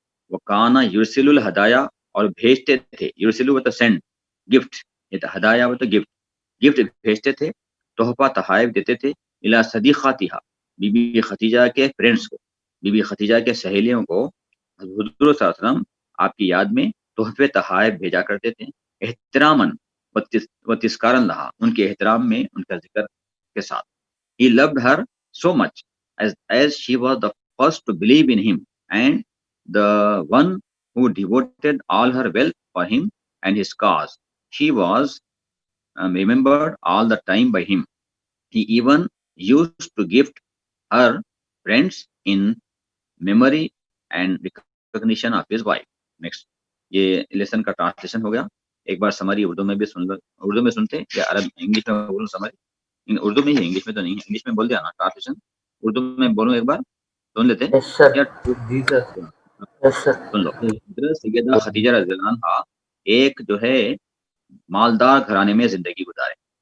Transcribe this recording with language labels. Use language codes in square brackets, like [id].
[ur] وہ [ar] کانا یرسل الہدایا، [ur] اور بھیجتے تھے، یرسلو وہ تو سینڈ، گفٹ، یہ تو ہدایا وہ تو گفٹ بھیجتے تھے، تحفہ تحائف دیتے تھے، [ar] الی صدیقاتہا، [ur] بی بی خدیجہ کے فرینڈس کو، بی بی خدیجہ کے سہیلیوں کو حضور صلی اللہ علیہ وسلم آپ کی یاد میں تحفے تحائف بھیجا کرتے تھے، [ar] احتراماً و تذکارن لہا، [ur] ان کے احترام میں، ان کا ذکر کے ساتھ. [en] He loved her so much as she was the first to believe in him and the one who devoted all her wealth for him and his cause. She was remembered all the time by him. He even used to gift her friends in memory and recognition of his wife. [ur] Next, یہ lesson کا translation ہو گیا. ایک بار summary Urdu میں بھی سن لو، اردو میں سنتے یا عرب English میں بولوں سمری؟ اردو میں ہی، انگلش میں تو نہیں، انگلش میں بول دیا نا ٹرانسلیشن، اردو میں بولوں ایک بار، سن لیتے. [en] Yes, sir. [ur] جی سر. [en] Yes, sir. [ur] سن لو. حضرت سیدہ خدیجہ رضی اللہ عنہا ایک جو ہے مالدار گھرانے میں زندگی گزارے.